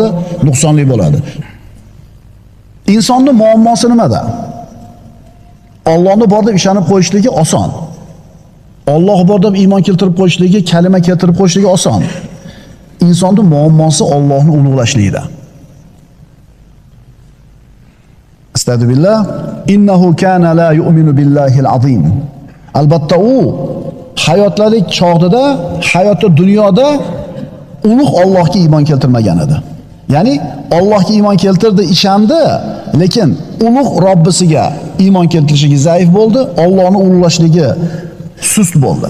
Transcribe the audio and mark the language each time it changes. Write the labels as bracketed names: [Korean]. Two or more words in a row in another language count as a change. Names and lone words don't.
[Uzbek] Nuqsonli bo'ladi. Insonning muammosi nimada? Allohni bor deb ishonib qo'yishligi oson. Alloh bor deb iymon keltirib qo'yishligi, kalima keltirib qo'yishligi oson. Insonning muammosi Allohni ulug'lashlikda. Astagfirullah. [Arabic] إنه كان لا يؤمن بالله العظيم. [Uzbek] Albatta u hayotlalik chog'ida, hayoti dunyoda ulug' Allohga iymon keltirmagan edi. Ya'ni Allohga iymon keltirdi, ishondi, lekin ulug' Robbisiga iymon keltirishligi zaif bo'ldi, Allohni ulug'lashligi sust bo'ldi.